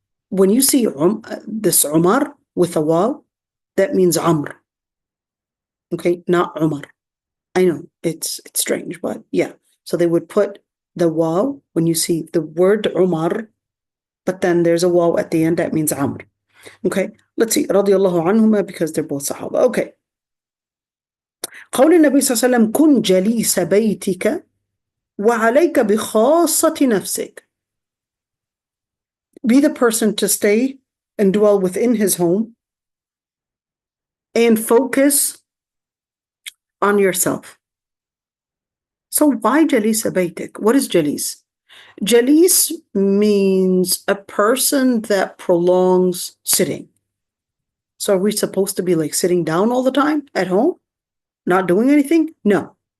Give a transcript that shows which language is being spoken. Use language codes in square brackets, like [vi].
[en] When you see this Umar with a waw, that means Amr. Okay, not Umar. I know it's strange, but yeah. So they would put the waw when you see the word Umar, but then there's a waw at the end that means Amr. Okay, let's see. Radiallahu anhuma, because they're both Sahaba. Okay. [ar] قول النبي صلى الله عليه وسلم كن جليس بيتك وعليك بخاصة نفسك. [en] Be the person to stay and dwell within his home and focus on yourself. So why [ar] جليس بيتك? [en] What is جليس? جليس means a person that prolongs sitting. So are we supposed to be like sitting down all the time at home? Not doing anything? No.